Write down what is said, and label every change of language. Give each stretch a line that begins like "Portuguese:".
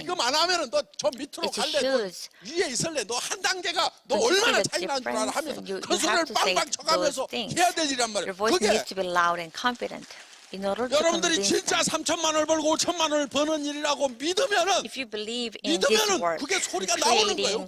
Korean: 지금 안 하면은 너 저 밑으로
English: It's
Korean: 갈래? 너
English: huge.
Korean: 위에 있을래? 너 한 단계가 너
English: Don't you
Korean: 얼마나
English: see the
Korean: 차이 나는 줄 알아? 하면서
English: difference?
Korean: 그
English: You
Korean: 소리를
English: have to say
Korean: 빵빵 쳐가면서
English: those things.
Korean: 해야 될 일이란 말이에요.
English: Your voice
Korean: 그게
English: needs to be loud and confident in order to
Korean: 여러분들이
English: convince
Korean: 진짜
English: them.
Korean: 3천만 원을 벌고 5천만 원을 버는 일이라고 믿으면은
English: If you believe in this
Korean: 믿으면은
English: work,
Korean: 그게 소리가 나오는 거예요.